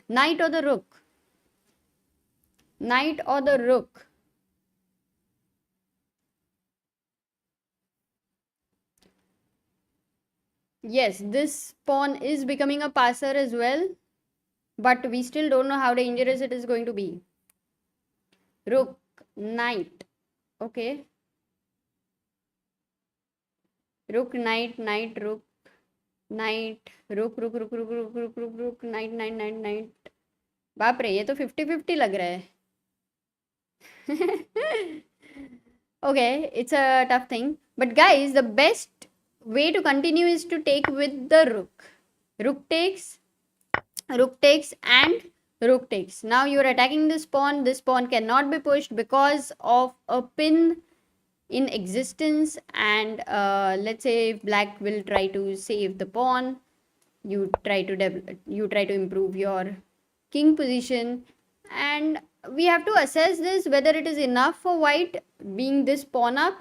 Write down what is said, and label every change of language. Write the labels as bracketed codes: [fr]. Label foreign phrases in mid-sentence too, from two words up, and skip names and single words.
[en] Knight or the rook? Knight or the rook? Yes, this pawn is becoming a passer as well, but we still don't know how dangerous it is going to be. Rook, knight. Okay. Rook, knight, knight, rook, knight, rook, rook, rook, rook, rook, rook, rook, rook, knight, knight, knight, knight. [hi] बाप रे, ये तो 50-50 लग रहा है. [en] Okay, it's a tough thing. But guys, the best way to continue is to take with the rook. Rook takes, and rook takes. Now you're attacking this pawn. This pawn cannot be pushed because of a pin in existence, and let's say if black will try to save the pawn, you try to improve your king position, and we have to assess this whether it is enough for white being this pawn up.